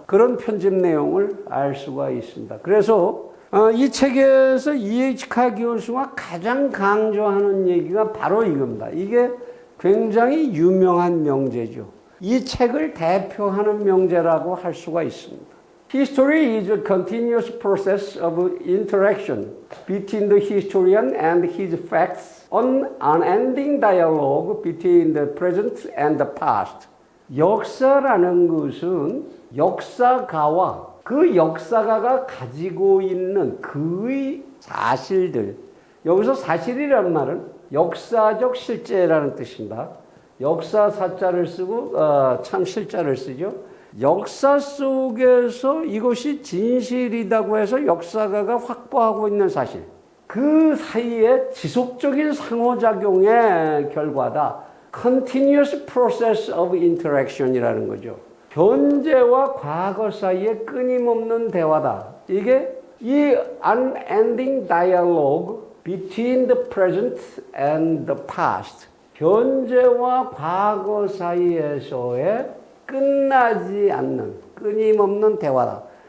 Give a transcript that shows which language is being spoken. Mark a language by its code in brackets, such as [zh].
[ko] 그런 편집 내용을 알 수가 있습니다. 그래서 이 책에서 E.H. 카 교수가 가장 강조하는 얘기가 바로 이겁니다. 이게 굉장히 유명한 명제죠. 이 책을 대표하는 명제라고 할 수가 있습니다. [en] History is a continuous process of interaction between the historian and his facts, an unending dialogue between the present and the past. [ko] 역사라는 것은 역사가와 그 역사가가 가지고 있는 그의 사실들. 여기서 사실이라는 말은 역사적 실제라는 뜻입니다. 역사 사자를 쓰고 참 실자를 쓰죠. 역사 속에서 이것이 진실이라고 해서 역사가가 확보하고 있는 사실. 그 사이에 지속적인 상호작용의 결과다. [en] Continuous process of interaction [ko] 이라는 거죠. 현재와 과거 사이에 끊임없는 대화다. 이게 이 [en] unending dialogue between the present and the past. [ko] 현재와 과거 사이에서의 끝나지 않는 끊임없는 대화다.